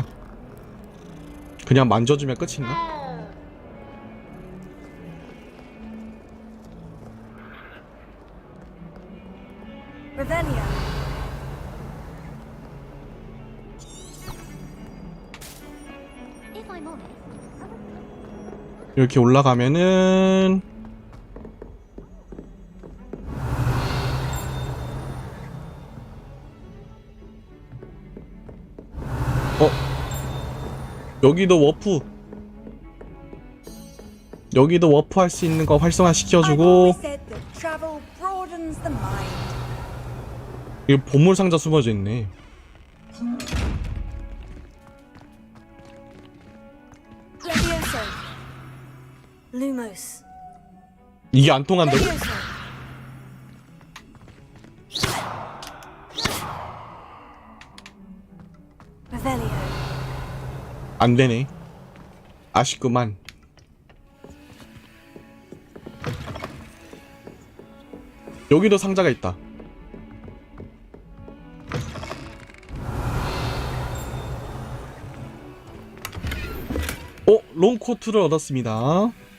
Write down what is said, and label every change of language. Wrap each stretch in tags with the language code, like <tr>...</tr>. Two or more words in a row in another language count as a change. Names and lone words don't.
<ko>그냥 만져주면 끝인가? Revelio.</ko> <en>If I'm honest,</en> <ko>이렇게 올라가면은 여기도 워프. 여기도 워프 할 수 있는 거 활성화 시켜주고. 이거 보물 상자 숨어져 있네. Levioso. Lumos. 이게 안 통한다고? Levioso. Revelio. 안 되네. 아쉽구만. 여기도 상자가 있다. 롱코트를 얻었습니다.</ko>